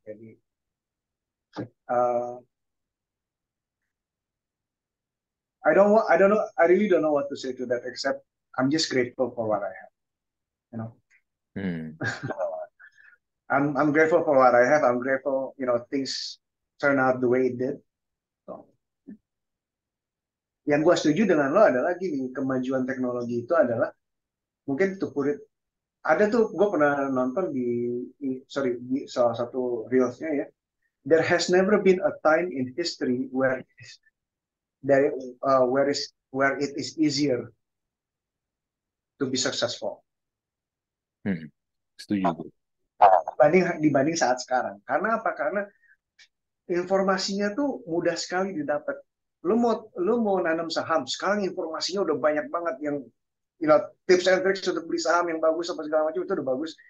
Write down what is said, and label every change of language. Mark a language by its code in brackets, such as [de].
[id] Jadi [en] uh, I don't know I really don't know what to say to that except I'm just grateful for what I have. You know, Hmm. I'm grateful for what I have. I'm grateful, things turn out the way it did. [id] So, yang gue setuju dengan lo adalah gini, kemajuan teknologi itu adalah mungkin [en] to put it, [id] ada tuh gue pernah nonton sorry di salah satu reelsnya ya. [en] There has never been a time in history there where it is easier to be successful [id] Hmm. Setuju gue. dibanding saat sekarang. Karena apa? Karena informasinya tuh mudah sekali didapat. Lu mau nanam saham, sekarang informasinya udah banyak banget yang [en] tips and tricks [id] untuk beli saham yang bagus apa segala macam itu udah bagus.